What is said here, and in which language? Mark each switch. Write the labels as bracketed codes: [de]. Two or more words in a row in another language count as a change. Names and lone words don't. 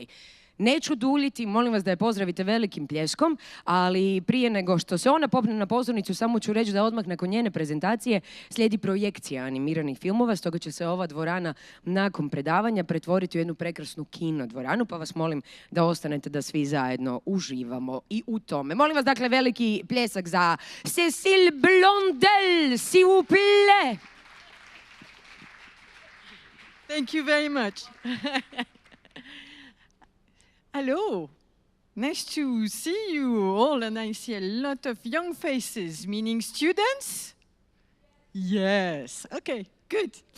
[hr] Neću duljiti, molim vas da je pozdravite velikim pljeskom, ali prije nego što se ona popne na pozornicu, samo ću reći da odmah nakon njene prezentacije slijedi projekcija animiranih filmova, stoga će se ova dvorana nakon predavanja pretvoriti u jednu prekrasnu kino dvoranu, pa vas molim da ostanete da svi zajedno uživamo i u tome. Molim vas dakle veliki pljesak za Cécile Blondel, [fr] s'il vous plaît. [en] Thank you very much. Hello. Nice to see you all, and I see a lot of young faces, meaning students? Yes. Okay, good.